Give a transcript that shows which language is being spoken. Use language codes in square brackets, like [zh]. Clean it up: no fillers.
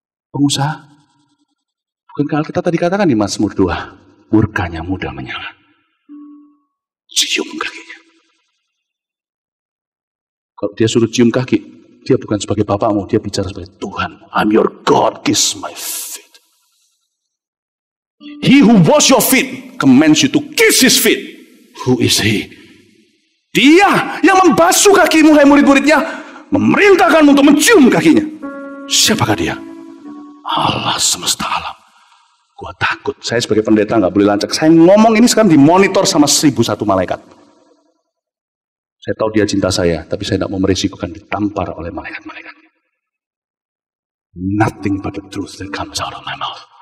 [id] Pengusaha. Bukankah kita tadi katakan di Mazmur 2. Murkanya mudah menyala. Cium kakinya. Kalau dia suruh cium kaki. Dia bukan sebagai bapakmu. Dia bicara sebagai Tuhan. [en] I'm your God. Kiss my feet. He who wash your feet commands you to kiss his feet. Who is he? [id] Dia yang membasuh kakimu, hai murid-muridnya, memerintahkanmu untuk mencium kakinya. Siapakah dia? Allah semesta alam. Gua takut. Saya sebagai pendeta nggak boleh lancak. Saya ngomong ini sekarang dimonitor sama 1001 malaikat. Saya tahu dia cinta saya, tapi saya tidak mau merisikokan ditampar oleh malaikat-malaikatnya. [en] Nothing but the truth that comes out of my mouth.